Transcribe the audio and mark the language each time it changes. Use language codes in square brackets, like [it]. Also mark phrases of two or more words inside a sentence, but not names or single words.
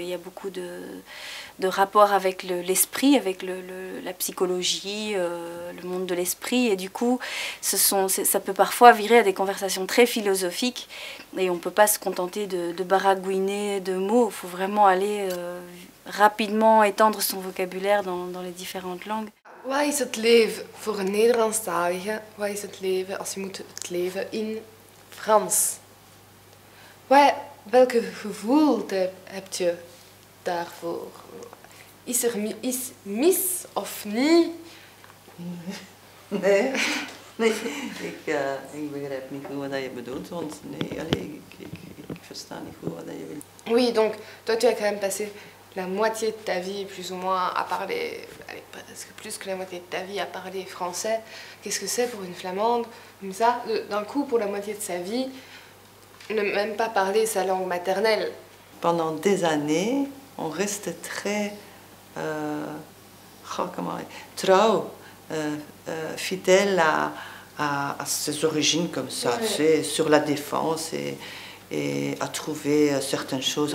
[fr] Il y a beaucoup de rapports avec l'esprit, avec la psychologie, le monde de l'esprit, et du coup ça peut parfois virer à des conversations très philosophiques, et on ne peut pas se contenter de baragouiner de mots. Il faut vraiment aller rapidement étendre son vocabulaire dans les différentes langues. [nl] Wat is het leven voor een Nederlandstalige? Wat is het leven als je moet het leven in Frans? Welke gevoel heb je daarvoor? Is er mis of niet? Nee, ik begrijp niet goed wat je bedoelt, want nee, ik versta niet goed wat je wilt. [fr] Oui, donc toi tu as quand même passé la moitié de ta vie plus ou moins à parler, presque plus que la moitié de ta vie à parler français. Qu'est-ce que c'est pour une flamande comme ça, d'un coup pour la moitié de sa vie, ne même pas parler sa langue maternelle? Pendant des années, on reste très trouw, fidèle à ses origines comme ça, tu sais, sur la défense et à trouver certaines choses.